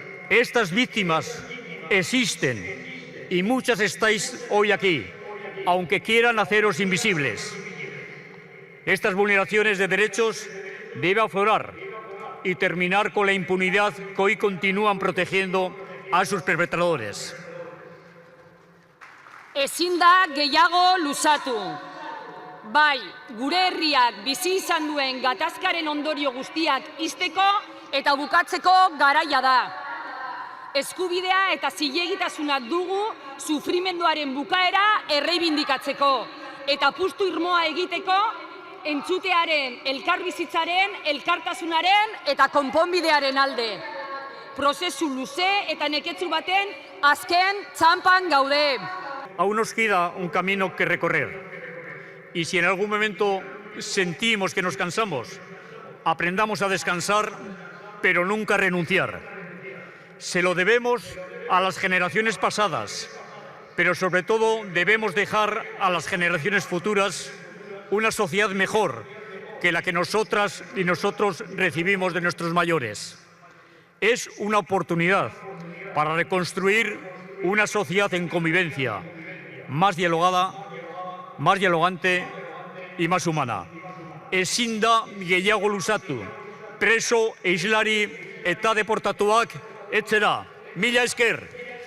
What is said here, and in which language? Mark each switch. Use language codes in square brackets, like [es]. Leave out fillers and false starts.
[es] Estas víctimas existen y muchas estáis hoy aquí, aunque quieran haceros invisibles. Estas vulneraciones de derechos deben aflorar y terminar con la impunidad que hoy continúan protegiendo a sus perpetradores. [eu] Ezin da gehiago luzatu. Bai, gure herriak bizi izan duen gatazkaren ondorio guztiak ixteko eta bukatzeko garaia da. Eskubidea eta zilegitasunak dugu sufrimenduaren bukaera erreibindikatzeko eta apustu irmoa egiteko entzutearen, elkarbizitzaren, elkartasunaren eta konponbidearen alde. Prozesu luze eta neketsu baten azken txanpan gaude. [es] Aún nos queda un camino que recorrer. Y si en algún momento sentimos que nos cansamos, aprendamos a descansar, pero nunca a renunciar. Se lo debemos a las generaciones pasadas, pero sobre todo debemos dejar a las generaciones futuras una sociedad mejor que la que nosotras y nosotros recibimos de nuestros mayores. Es una oportunidad para reconstruir una sociedad en convivencia, más dialogada, más dialogante y más humana. [eu] Ezin da gehiago luzatu, preso, islari eta deportatuak etxera. Mila esker!